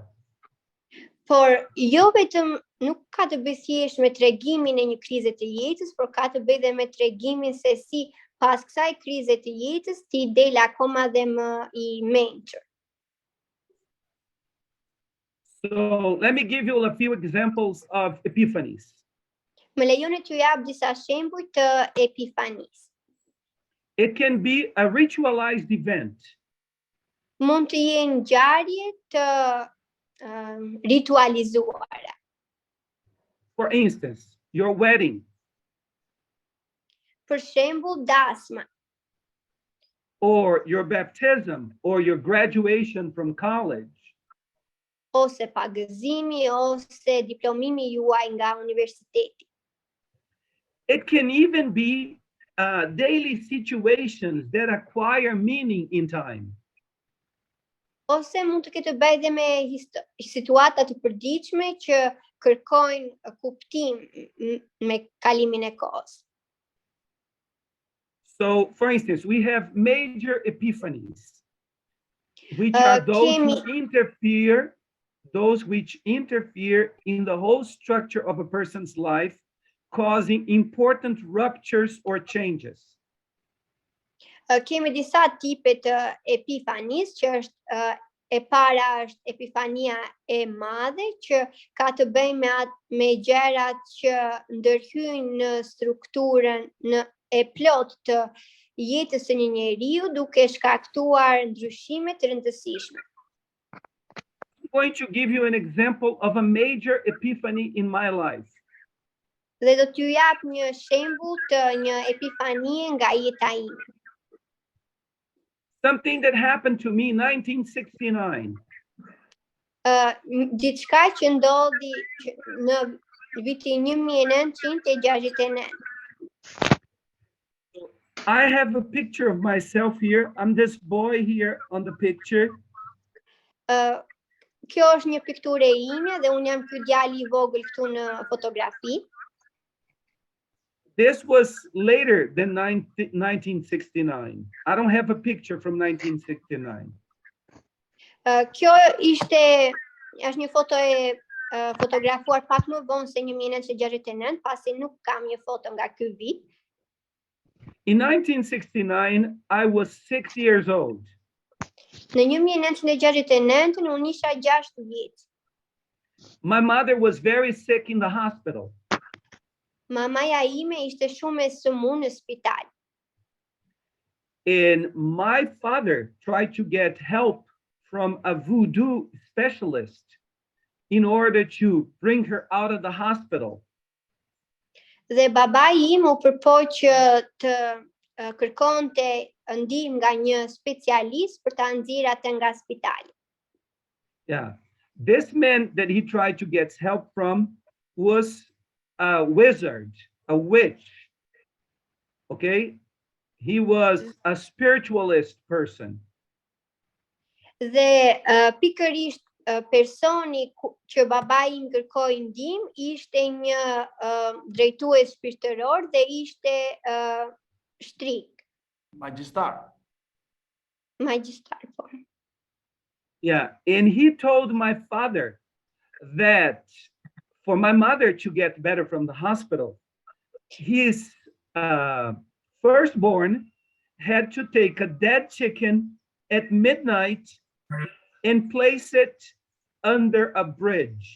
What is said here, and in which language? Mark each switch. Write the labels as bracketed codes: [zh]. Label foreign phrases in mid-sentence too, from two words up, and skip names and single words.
[sq] Por jo vetëm nuk ka të bëjë thjesht me tregimin e një krize të jetës, por ka të bëjë dhe me tregimin se si pas kësaj krize të jetës ti del akoma dhe më I mençur. [en] So let me give you a few examples of epiphanies. [sq] Më lejoni t'ju jap disa shembuj të epifanisë. [en] It can be a ritualized event. [sq] Mund të jenë ngjarje të ritualizuara. [en] For instance, your wedding. [sq] Për shembull, dasma. [en] Or your baptism or your graduation from college. [sq] Ose pagëzimi ose diplomimi juaj nga universiteti. [en] It can even be daily situations that acquire meaning in time. [sq] Ose mund të ketë të bëjë dhe me situata të përditshme që kërkojnë kuptim me kalimin e kohës. [en] So, for instance, we have major epiphanies, which are those which interfere in the whole structure of a person's life, causing important ruptures or changes. [sq] Kemi disa tipe të epifanisë, që është e para është epifania e madhe, që ka të bëjë me gjërat që ndërhyjnë në strukturën e plotë të jetës së një njeriu, duke shkaktuar ndryshime të rëndësishme. [en] I'm going to give you an example of a major epiphany in my life. [sq] Dhe do t'ju jap një shembull të një epifanie nga jeta ime. [en] Something that happened to me in 1969. [sq] Diçka që ndodhi në vitin 1969. [en] I have a picture of myself here. I'm this boy here on the picture. [sq] Kjo është një pikturë e ime dhe unë jam ky djali I vogël këtu në fotografi. [en] This was later than 1969. I don't have a picture from 1969. [sq] Kjo është një foto e fotografuar pak më vonë se 1969, pasi nuk kam një foto nga ky vit. [en] In 1969, I was 6 years old. [sq] Në 1969 unë isha 6 vjeç. [en] My mother was very sick in the hospital. [sq] Mamaja ime ishte shumë e sëmurë në spital. [en] And my father tried to get help from a voodoo specialist in order to bring her out of the hospital. [sq] Dhe babai im u përpoq të kërkonte ndihmë nga një specialist për ta nxjerrë atë nga spitali. [en] Yeah. This man that he tried to get help from was a wizard, a witch. Okay? He was a spiritualist person. [sq] Dhe pikërisht personi që babai im kërkoi ndihmë ishte një drejtues shpirtëror dhe ishte shtrik. Magjistar. Po. [en] Yeah, and he told my father that for my mother to get better from the hospital, his firstborn had to take a dead chicken at midnight and place it under a bridge.